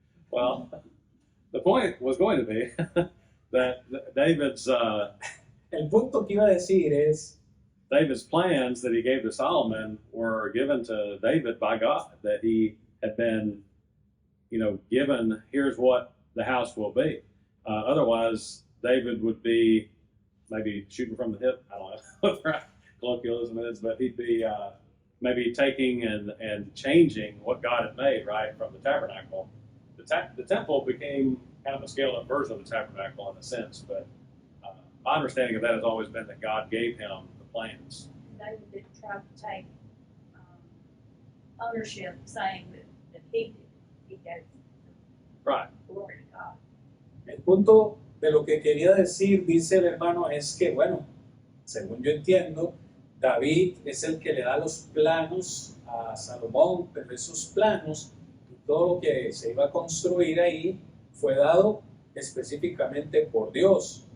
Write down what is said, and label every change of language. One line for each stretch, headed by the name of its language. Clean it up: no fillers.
English: Well, the point was going to be that David's
Spanish: El punto que iba a decir es
English: David's plans that he gave to Solomon were given to David by God, that he had been, given, here's what the house will be. Otherwise, David would be maybe shooting from the hip. I don't know what the colloquialism is, but he'd be maybe taking and changing what God had made, right, from the tabernacle. The temple became kind of a scaled-up version of the tabernacle in a sense, but my understanding of that has always been that God gave him the plans. David didn't try to take ownership, saying that he did. He gave Right. glory to God.
Spanish: el punto de lo que quería decir, dice el hermano, es que, bueno, según yo entiendo, David es el que le da los planos a Salomón, pero esos planos y todo lo que se iba a construir ahí fue dado específicamente por Dios.